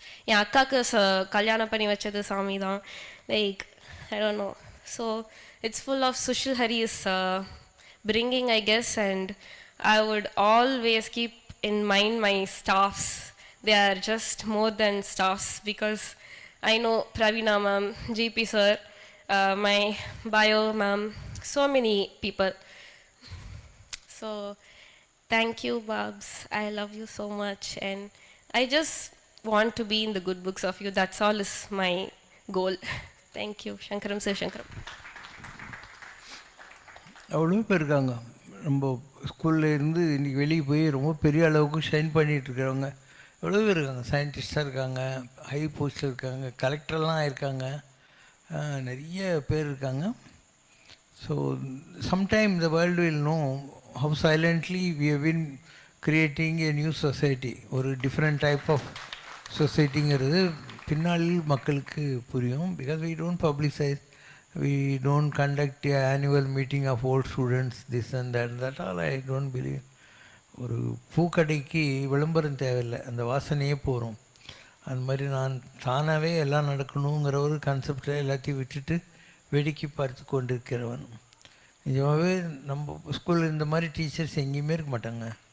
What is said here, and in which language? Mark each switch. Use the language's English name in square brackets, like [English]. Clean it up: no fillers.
[Tamil] என் அக்காவுக்கு கல்யாணம் பண்ணி வச்சது சாமி தான். [English] Like I don't know. So it's full of Sushil Harris bringing, I guess, and I would always keep in mind my staffs. They are just more than staffs because I know Pravina ma'am, GP sir, my bio ma'am, so many people. So thank you, Babs. I love you so much and I just want to be in the good books of you. That's all is my goal. Thank you. Shankaram Sir Shankaram. [Tamil] அவ்வளோ பேர் இருக்காங்க. ரொம்ப ஸ்கூலில் இருந்து இன்றைக்கி வெளியே போய் ரொம்ப பெரிய அளவுக்கு ஷைன் பண்ணிகிட்ருக்கிறவங்க எவ்வளோ பேர் இருக்காங்க. சயின்டிஸ்டாக இருக்காங்க, ஹை போஸ்டில் இருக்காங்க, கலெக்டர்லாம் ஆயிருக்காங்க, நிறைய பேர் இருக்காங்க. [English] So sometime the world will know how silently we have been creating a new society. [Tamil] ஒரு [English] different type of [Tamil] சொசைட்டிங்கிறது பின்னாளில் மக்களுக்கு புரியும். [English] Because we don't publicise, we don't conduct an annual meeting of old students, this and that. That all I don't believe. [Tamil] ஒரு பூக்கடைக்கு விளம்பரம் தேவையில்லை, அந்த வாசனையே போகிறோம். அந்த மாதிரி நான் தானாகவே எல்லாம் நடக்கணுங்கிற ஒரு கான்செப்டில் எல்லாத்தையும் விட்டுட்டு வேடிக்கை பார்த்து கொண்டிருக்கிறவன். நிஜமாகவே நம்ம ஸ்கூலில் இந்த மாதிரி டீச்சர்ஸ் எங்கேயுமே இருக்க மாட்டாங்க.